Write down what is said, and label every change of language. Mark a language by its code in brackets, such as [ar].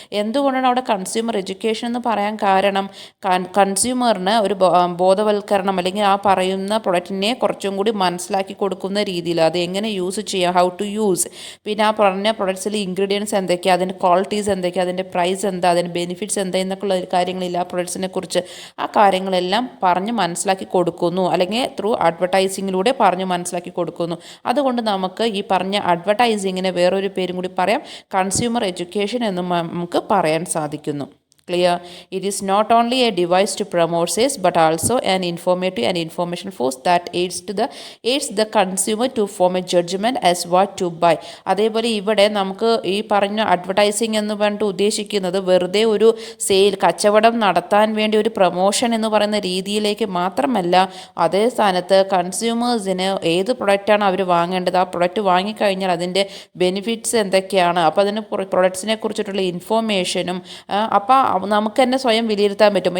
[ml] എന്തുകൊണ്ടാണ് അവിടെ consumer education എന്ന് പറയാൻ കാരണം? കൺസ്യൂമറിന് ഒരു ബോധവൽക്കരണം, അല്ലെങ്കിൽ ആ പറയുന്ന പ്രൊഡക്റ്റിനെ കുറച്ചും കൂടി മനസ്സിലാക്കി കൊടുക്കുന്ന രീതിയിൽ അത് എങ്ങനെ യൂസ് ചെയ്യാം, [en] how to use, [ml] പിന്നെ ആ പറഞ്ഞ പ്രൊഡക്ട്സിൽ ഇൻഗ്രീഡിയൻസ് എന്തൊക്കെയാണ്, അതിൻ്റെ ക്വാളിറ്റീസ് എന്തൊക്കെയാണ്, അതിൻ്റെ പ്രൈസ് എന്താ, അതിൻ്റെ ബെനിഫിറ്റ്സ് എന്താ എന്നൊക്കെയുള്ള കാര്യങ്ങളില്ല ആ പ്രൊഡക്ട്സിനെ കുറിച്ച്. ആ കാര്യങ്ങളെല്ലാം പറഞ്ഞ് മനസ്സിലാക്കി കൊടുക്കുന്നു, അല്ലെങ്കിൽ ത്രൂ അഡ്വർടൈസിങ്ങിലൂടെ പറഞ്ഞ് മനസ്സിലാക്കി കൊടുക്കുന്നു. അതുകൊണ്ട് നമുക്ക് ഈ പറഞ്ഞ അഡ്വർടൈസിങ്ങിന് വേറൊരു പേരും കൂടി പറയാം, കൺസ്യൂമർ എഡ്യൂക്കേഷൻ എന്നും നമുക്ക് പറയാൻ സാധിക്കുന്നു. [en] Clear? It is not only a device to promote sales, but also an informative and information force that aids the consumer to form a judgment as what to buy. [ml] അതേപോലെ ഇവിടെ നമുക്ക് ഈ പറഞ്ഞ advertising എന്ന് പറഞ്ഞിട്ട് ഉദ്ദേശിക്കുന്നത് വെറുതെ ഒരു കച്ചവടം നടത്താൻ വേണ്ടി ഒരു പ്രൊമോഷൻ എന്ന് പറയുന്ന രീതിയിലേക്ക് മാത്രമല്ല, അതേ സ്ഥാനത്ത് കൺസ്യൂമേഴ്സിന് ഏത് പ്രൊഡക്റ്റാണ് അവർ വാങ്ങേണ്ടത്, ആ പ്രൊഡക്റ്റ് വാങ്ങിക്കഴിഞ്ഞാൽ അതിൻ്റെ ബെനിഫിറ്റ്സ് എന്തൊക്കെയാണ്, അപ്പോൾ അതിന് പ്രൊഡക്ട്സിനെ കുറിച്ചിട്ടുള്ള ഇൻഫോർമേഷനും അപ്പോൾ നമുക്ക് തന്നെ സ്വയം വിലയിരുത്താൻ പറ്റും.